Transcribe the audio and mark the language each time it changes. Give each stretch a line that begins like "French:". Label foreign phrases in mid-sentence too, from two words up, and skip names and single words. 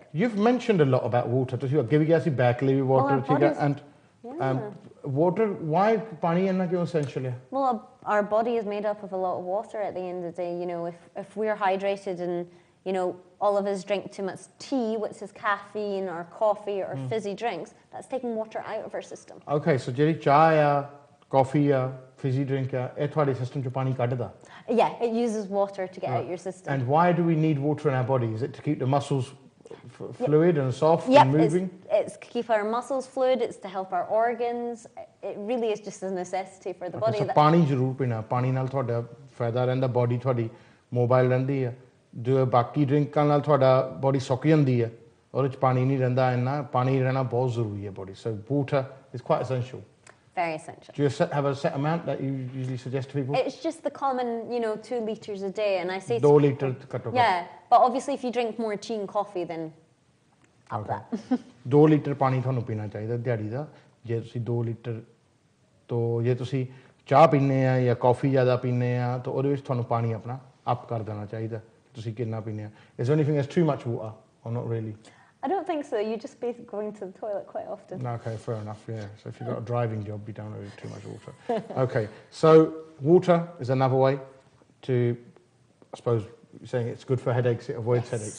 English: You've mentioned a lot about water. You give us backly water water. Why pani essentially? Well, our body is made up of a lot of water at the end of the day. You know, if we're hydrated and all of us drink too much tea, which is caffeine, or coffee, or fizzy drinks. That's taking water out of our system.
Punjabi: Okay, so ਜਿਹੜੀ ਚਾਹ ਆ, coffee ਆ,
English: fizzy drink
Punjabi: ਆ, ਇਹ ਤੁਹਾਡੇ system ਚੋਂ ਪਾਣੀ ਕੱਢਦਾ?
English: Yeah, it uses water to get out your system. And why do we need water in our body? Is it to keep the muscles fluid and soft and moving? It's to keep our muscles fluid, it's to help our organs. It really is just a necessity for the body. So
Punjabi: ਪਾਣੀ ਜ਼ਰੂਰ ਪੀਣਾ, ਪਾਣੀ ਨਾਲ ਤੁਹਾਡਾ ਫਾਇਦਾ ਰਹਿੰਦਾ, ਬੋਡੀ ਤੁਹਾਡੀ ਮੋਬਾਈਲ ਰਹਿੰਦੀ ਹੈ। ਜੋ ਬਾਕੀ ਡਰਿੰਕਾਂ ਨਾਲ ਤੁਹਾਡਾ ਬੋਡੀ ਸੁੱਕ ਜਾਂਦੀ ਹੈ, ਉਹਦੇ 'ਚ ਪਾਣੀ ਨਹੀਂ ਰਹਿੰਦਾ ਇੰਨਾ, ਪਾਣੀ ਰਹਿਣਾ ਬਹੁਤ ਜ਼ਰੂਰੀ ਹੈ ਬੋਡੀ।
English: So water is quite essential. Very essential. Do you have a set amount that you usually suggest to people? It's just the common, 2 litres a day, and I say
Punjabi: 2 litre ਘੱਟੋ ਘੱਟ।
English: Yeah, but obviously if you drink more tea and coffee, then up that.
Punjabi: 2 ਲੀਟਰ ਪਾਣੀ ਤੁਹਾਨੂੰ ਪੀਣਾ ਚਾਹੀਦਾ ਦਿਹਾੜੀ ਦਾ। ਜੇ ਤੁਸੀਂ 2 ਲੀਟਰ ਤੋਂ ਜੇ ਤੁਸੀਂ ਚਾਹ ਪੀਂਦੇ ਆ ਜਾਂ ਕਾਫੀ ਜ਼ਿਆਦਾ ਪੀਂਦੇ ਆ ਤਾਂ ਉਹਦੇ ਵਿੱਚ ਤੁਹਾਨੂੰ ਪਾਣੀ ਆਪਣਾ ਅਪ ਕਰ ਦੇਣਾ ਚਾਹੀਦਾ ਤੁਸੀਂ ਕਿੰਨਾ ਪੀਂਦੇ ਆ।
English: Is there anything that's too much water or not really? I don't think so. You just be going to the toilet quite often. Okay, fair enough, yeah. So if you've got a driving job, you don't need too much water. Okay, so water is another way to, I suppose, you're saying it's good for headaches, it avoids headaches.